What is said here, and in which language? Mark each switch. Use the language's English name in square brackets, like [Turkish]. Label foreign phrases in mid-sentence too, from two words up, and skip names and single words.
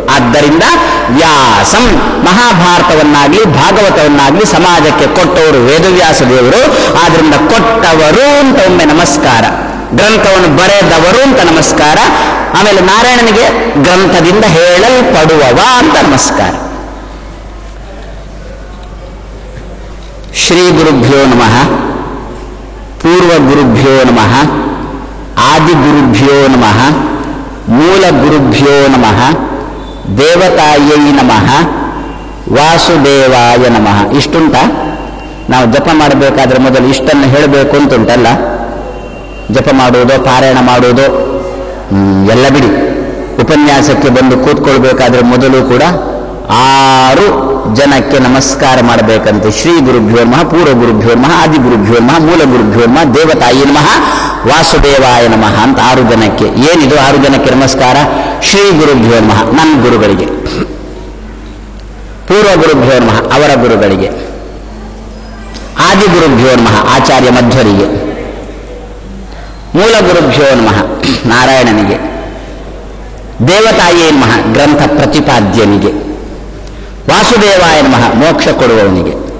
[Kannada] ಆದ್ದರಿಂದ ವ್ಯಾಸಂ, ಮಹಾಭಾರತವನ್ನಾಗಲಿ ಭಾಗವತವನ್ನಾಗಲಿ ಸಮಾಜಕ್ಕೆ ಕೊಟ್ಟವರು ವೇದವ್ಯಾಸ ದೇವರು. ಆದ್ರಿಂದ ಕೊಟ್ಟವರು ಅಂತ ಒಮ್ಮೆ ನಮಸ್ಕಾರ, ಗ್ರಂಥವನ್ನು ಬರೆದವರು ಅಂತ ನಮಸ್ಕಾರ, ಆಮೇಲೆ ನಾರಾಯಣನಿಗೆ ಗ್ರಂಥದಿಂದ ಹೇಳಲ್ಪಡುವವ ಅಂತ ನಮಸ್ಕಾರ. [Sanskrit] ಶ್ರೀ ಗುರುಭ್ಯೋ ನಮಃ, ಪೂರ್ವ ಗುರುಭ್ಯೋ ನಮಃ, ಆದಿಗುರುಭ್ಯೋ ನಮಃ, ಮೂಲ ಗುರುಭ್ಯೋ ನಮಃ, ದೇವತಾಯೈ ನಮಃ, ವಾಸುದೇವಾಯ ನಮಃ. [Kannada] ಇಷ್ಟುಂಟ ನಾವು ಜಪ ಮಾಡಬೇಕಾದ್ರೆ ಮೊದಲು ಇಷ್ಟನ್ನು ಹೇಳಬೇಕು ಅಂತುಂಟಲ್ಲ. ಜಪ ಮಾಡುವುದೋ ಪಾರಾಯಣ ಮಾಡುವುದೋ ಎಲ್ಲ ಬಿಡಿ, ಉಪನ್ಯಾಸಕ್ಕೆ ಬಂದು ಕೂತ್ಕೊಳ್ಬೇಕಾದ್ರೆ ಮೊದಲು ಕೂಡ 6 ಜನಕ್ಕೆ ನಮಸ್ಕಾರ ಮಾಡಬೇಕಂತೆ. [Sanskrit] ಶ್ರೀ ಗುರುಭ್ಯೋ ನಮಃ, ಪೂರ್ವ ಗುರುಭ್ಯೋ ನಮಃ, ಆದಿ ಗುರುಭ್ಯೋ ನಮಃ, ಮೂಲ ಗುರುಭ್ಯೋ ನಮಃ, ದೇವತಾಯಿ ನಮಃ, ವಾಸುದೇವಾಯ ನಮಃ [Kannada] ಅಂತ 6 ಜನಕ್ಕೆ. ಏನಿದು 6 ಜನಕ್ಕೆ ನಮಸ್ಕಾರ? [Sanskrit] ಶ್ರೀ ಗುರುಭ್ಯೋ ನಮಃ [Kannada] ನನ್ನ ಗುರುಗಳಿಗೆ, [Sanskrit] ಪೂರ್ವ ಗುರುಭ್ಯೋ ನಮಃ [Kannada] ಅವರ ಗುರುಗಳಿಗೆ, [Sanskrit] ಆದಿ ಗುರುಭ್ಯೋ ನಮಃ [Kannada] ಆಚಾರ್ಯ ಮಧ್ವರಿಗೆ, [Sanskrit] ಮೂಲ ಗುರುಭ್ಯೋ ನಮಃ ನಾರಾಯಣನಿಗೆ, ದೇವತಾಯೇ ನಮಃ [Kannada] ಗ್ರಂಥ ಪ್ರತಿಪಾದ್ಯನಿಗೆ, [Sanskrit] ವಾಸುದೇವಾಯ ನಮಃ [Kannada] ಮೋಕ್ಷ ಕೊಡುವವನಿಗೆ.